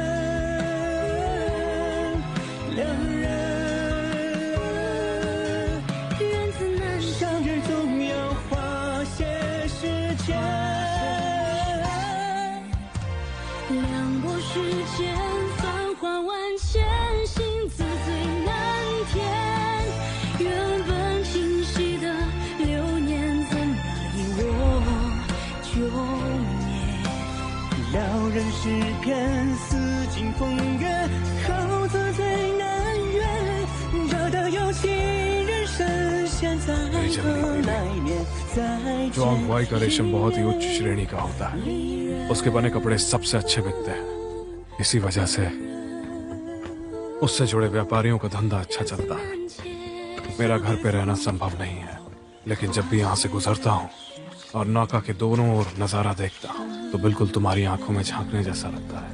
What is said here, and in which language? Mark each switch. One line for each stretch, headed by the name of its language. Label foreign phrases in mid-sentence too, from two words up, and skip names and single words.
Chinese: 两人，缘字难相遇，总要花些时间，两拨时间，繁华万千，心字最难填，原本清晰的流年，怎么因我就灭？撩人诗篇，似尽风月，好字最难圆，惹得有情人深陷，在等来年再
Hindi: जो अगुवाई का रेशम बहुत ही उच्च श्रेणी का होता है, उसके बने कपड़े सबसे अच्छे बिकते हैं। इसी वजह से उससे जुड़े व्यापारियों का धंधा अच्छा चलता है। मेरा घर पे रहना संभव नहीं है, लेकिन जब भी यहाँ से गुजरता हूँ और नौका के दोनों ओर नजारा देखता हूँ तो बिल्कुल तुम्हारी आंखों में झांकने जैसा लगता है।